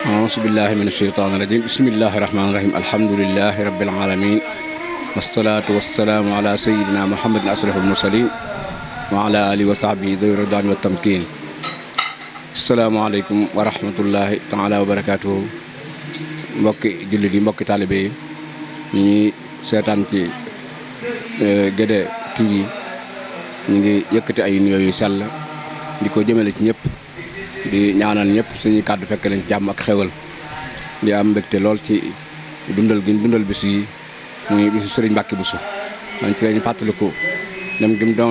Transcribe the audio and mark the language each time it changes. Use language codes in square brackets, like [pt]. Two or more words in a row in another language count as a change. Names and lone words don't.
[ar] أعوذ بالله من الشيطان الرجيم بسم الله الرحمن الرحيم الحمد لله رب العالمين والصلاة والسلام على سيدنا محمد أشرف المرسلين وعلى آله وصحبه ذوي الرضوان والتمكين السلام عليكم ورحمة الله تعالى وبركاته [wo] mbokki jullit yi mbokki taalibe yi ñi seetaan ci Guédé TV ñu ngi yëkkati ay nuyoo yu sell di ko jëmale ci ñëpp di ñaanal ñëpp suñuy kàddu fekk leen jàmm ak xewal di am mbégte lool ci dundal gi dundal bis yi muy bisu Sëriñ Mbàkke Buso man ci lañu fàttaliku dem gi mu doon